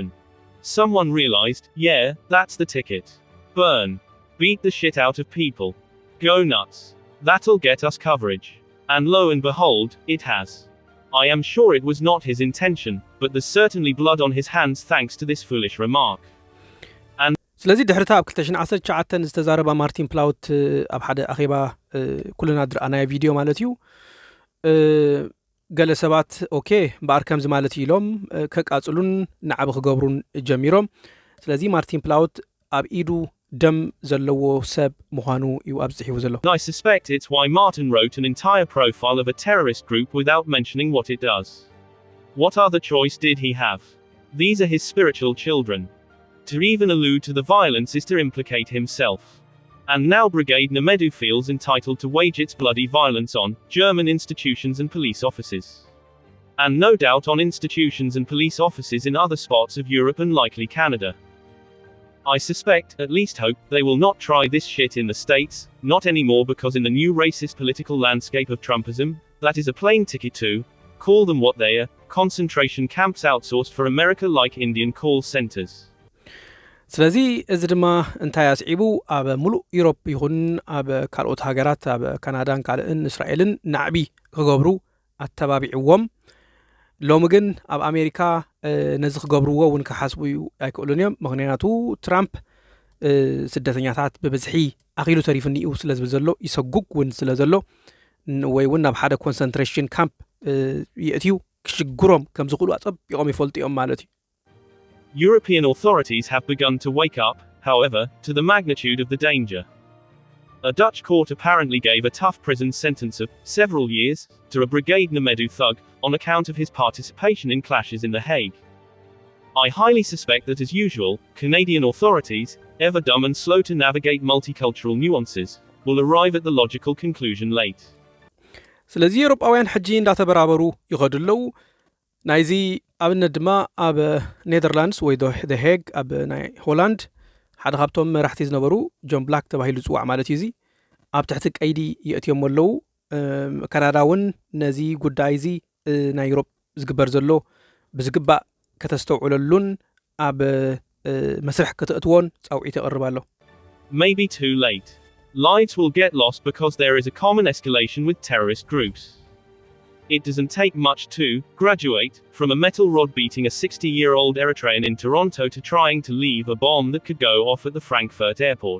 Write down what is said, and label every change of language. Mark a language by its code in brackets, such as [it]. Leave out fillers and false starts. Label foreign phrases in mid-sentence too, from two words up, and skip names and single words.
[en] Someone realized, yeah, that's the ticket. Burn. Beat the shit out of people. Go nuts. That'll get us coverage. And lo and behold, it has. I am sure it was not his intention, but there's certainly blood on his hands thanks to this foolish remark. [ti] ስለዚ ድሕርታ ኣብ 2019 ዝተዛረባ ማርቲን ፕላውት ኣብ ሓደ ኣኼባ ኩልና ድረኣናዮ ቪድዮ ማለት እዩ ገለ ሰባት ኦኬ በአርከም ማለት ኢሎም ከቃጽሉን ንዓብ ክገብሩን ጀሚሮም ስለዚ ማርቲን ፕላውት ኣብ ኢዱ ደም ዘለዎ ሰብ ምዃኑ እዩ ኣብጽሒቡ ዘሎ [en] I suspect it's why Martin wrote an entire profile of a terrorist group without mentioning what it does. What other choice did he have? These are his spiritual children. To even allude to the violence is to implicate himself. And now Brigade Nሓመዱ feels entitled to wage its bloody violence on German institutions and police offices. And no doubt on institutions and police offices in other spots of Europe and likely Canada. I suspect, at least hope, they will not try this shit in the States, not anymore because in the new racist political landscape of Trumpism, that is a plain ticket to call them what they are, concentration camps outsourced for America like Indian call centers. [ti] ስለዚ እዚ ድማ እንታይ ያስዒቡ ኣብ ሙሉእ ዩሮፕ ይኹን ኣብ ካልኦት ሃገራት ኣብ ካናዳን ካልእን እስራኤልን ናዕቢ ክገብሩ ኣተባቢዕዎም ሎሚ ግን ኣብ ኣሜሪካ ነዚ ክገብርዎ እውን ክሓስቡ ኣይክእሉን እዮም ምክንያቱ ትራምፕ ስደተኛታት ብብዝሒ ኣኺሉ ተሪፍኒኡ ስለ ዝብል ዘሎ ይሰጉግ እውን ስለ ዘሎ ወይ እውን ናብ ሓደ ኮንሰንትሬሽን ካምፕ ይእትዩ ክሽግሮም ከም ዝኽእሉ ኣጸቢቖም ይፈልጡ እዮም ማለት እዩ [en] European authorities have begun to wake up, however, to the magnitude of the danger. A Dutch court apparently gave a tough prison sentence of several years to a Brigade Nሓመዱ thug on account of his participation in clashes in The Hague. I highly suspect that, as usual, Canadian authorities, ever dumb and slow to navigate multicultural nuances, will arrive at the logical conclusion late. [ti] ስለዚ ኤውሮጳውያን ሕጂ እንዳተበራበሩ ይኸዱለው ናይዚ ኣብነት ድማ ኣብ ኔዘርላንድስ ወይ ደ ሄግ ኣብ ናይ ሆላንድ ሓደ ካብቶም መራሕቲ ዝነበሩ ጆን ብላክ ተባሂሉ ዝፅዋዕ ማለት እዩ እዚ ኣብ ትሕቲ ቀይዲ ይእትዮም ኣለዉ ካናዳ እውን ነዚ ጉዳይ እዚ ናይ ዩሮፕ ዝግበር ዘሎ ብዝግባእ ከተስተውዕለሉን ኣብ መስርሕ ከተእትዎን ጻውዒት ይቐርብ ኣሎ [en] Maybe too late. Lives will get lost because there is a common escalation with terrorist groups. It doesn't take much to graduate from a metal rod beating a 60-year-old Eritrean in Toronto to trying to leave a bomb that could go off at the Frankfurt airport.